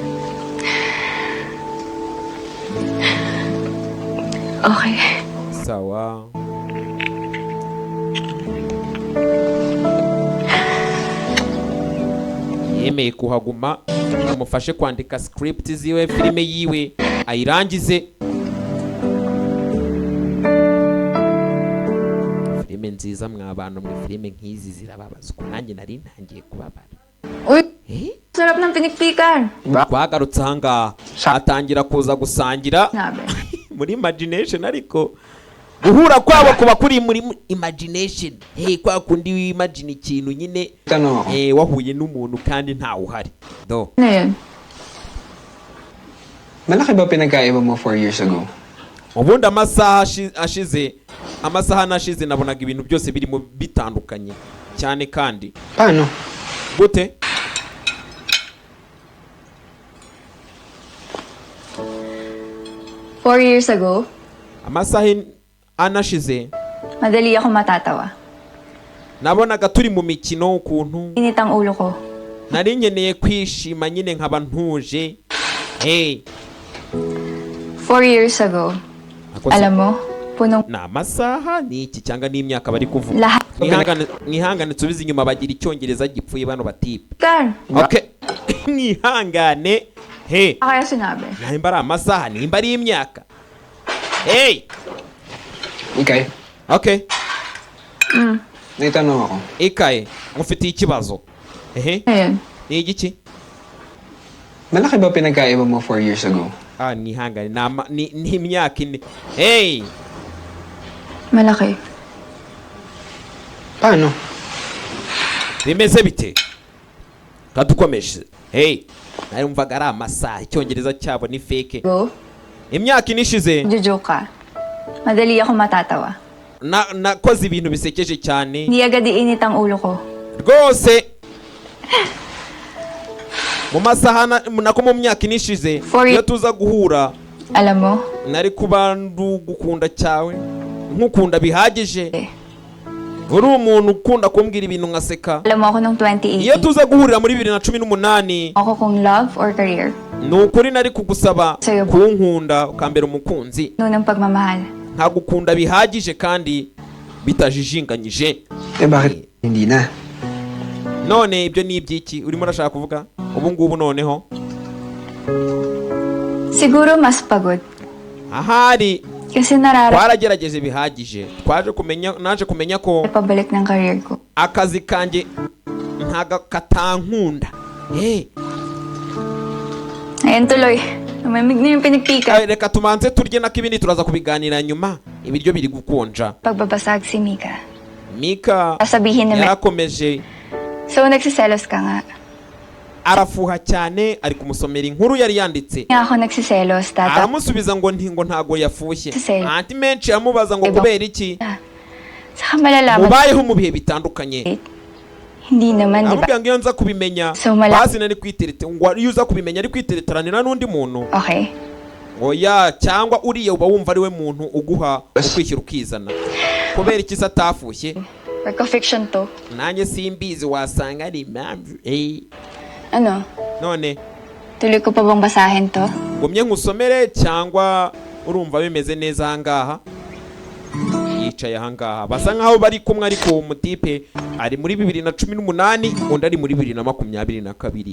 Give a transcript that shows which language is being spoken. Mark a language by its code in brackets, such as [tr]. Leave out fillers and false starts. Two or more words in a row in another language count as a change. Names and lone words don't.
[en] Okay. [rw] Sawa. Yemeye kuhaguma amufashe kwandika script ziwe, filime yiwe ayirangize. Filime nziza mwabantu, mwe filime nk'izi zirababazwa, nanjye nari ntangiye kubabara. [tl] Uy, sarap ng pinikpikan. [rw] Twagarutse ahangaha atangira kuza gusangira Nabe. muri imagination, ariko guhura kwabo kuba kuri muri imagination. Kwa kundi wimagine ikintu nyine wahuye n'umuntu kandi ntawe uhari. Do. [tl] Ano yun? Malaki ba pinagkaiba mo 4 years ago? [rw] Ubundi amasaha nashize nabonaga ibintu byose birimo bitandukanye cyane kandi. [tl] Paano? [rw] Gute? [en] Four years ago, [rw] Amasaha anashize [tl] madali ako matatawa. [rw] nabonaga turi mu mikino ukuntu [tl] Init ang ulo ko. [rw] nari nkeneye kwishima nyine nkaba ntuje. [en] 4 years ago, [tl] alam mo, punong [rw] ni amasaha ni iki cyangwa ni imyaka bari kuvuga. [tl] lahat. [rw] Mwihangane nsubize inyuma, bagira icyongereza gipfuye bano batipe. Kan, Okay. Mwihangane. [tl] kaya sinabi. [rw] Nimba ari amasaha, nimba ari imyaka. [tl] Ikay, [en] Okay. [tl] may tanong ako. [rw] Ikaye, mufitiye ikibazo. [tl] Ayun. [rw] Ni igiki? [tl] Malaki ba pinagkaiba mo 4 years ago? [rw] Nihangane, ni imyaka ine. [tl] Malaki. Paano? [rw] Bimeze bite? Kadukomeje. Narumvaga ari amasaha, icyongereza cyabo ni fake. Go. Imyaka inishize [tl] Jojoke ka. Madali ako matatawa. [rw] nakoze ibintu bisekeje cyane. [tl] Hindi agad iinit ang ulo ko. [rw] Rwose mu masaha nako mu myaka inishize iyo tuza guhura, [tl] alam mo, [rw] nari kuba ndugukunda cyawe nkukunda bihagije. Uri umuntu ukunda kumbwira ibintu nkaseka. [tl] Alam mo ako nung 2018. [rw] Iyo tuza guhurira muri 2018, [tl] ako kung [en] love or career. [rw] Nukuri nari kugusaba kunkunda ukambera umukunzi. [tl] Nunang pagmamahal. [rw] Nkagukunda bihagije kandi bitajijinganyije. [tl] Bakit hindi na? [rw] None ibyo ni ibyiki urimo urashaka kuvuga ubu ngubu noneho? [tl] Siguro mas pagod. [rw] Ahari [tl] kasi [rw] twaragerageje bihagije. Naje kumenya ko [tl] pabalik ng career ko. [rw] Akazi kanjye ntaga katankunda. [tl] Ayun tuloy. Namamig na yung pinagpika. [rw] Reka tumanze turye nako ibindi turaza kubiganira nyuma. Ibiryo biri gukonja. [tl] Pagbabasag si Mika. Mika sasabihin na [rw] yarakomeje. [tl] So nagsiselos ka nga. [rw] Arafuha cyane, ari kumusomera inkuru yari yanditse. [tl] Ako nagsiselos, tata. [rw] Aramusubiza ngo ntago yafushye. Anti menshi amubaza ngo kubera iki? [tl] Saka malalaman. [rw] Mubayeho mu bihe bitandukanye. [tl] Hindi naman, diba? [rw] Amubwira ngo iyo nza kubimenya, basi nari kwitereta, ngo iyo uza kubimenya ari kwitereteranira n'undi muntu. [en] Okay. [rw] Oya, cyangwa uriya uba wumva ari we muntu uguha ukwishyura ukizana. Kubera iki se atafushye? [en] Work of fiction to. [rw] Nanjye simbizi, wasanga ari impamvu. [tl] Ano? [rw] None [tl] tuloy ko pa bang basahin to? [rw] Gumye nkusomere cyangwa urumva bimeze neza ahangaha? Yicaye ahangaha basa nkaho bari kumwe, ariko umutipe ari muri 2018 undi ari muri 2022.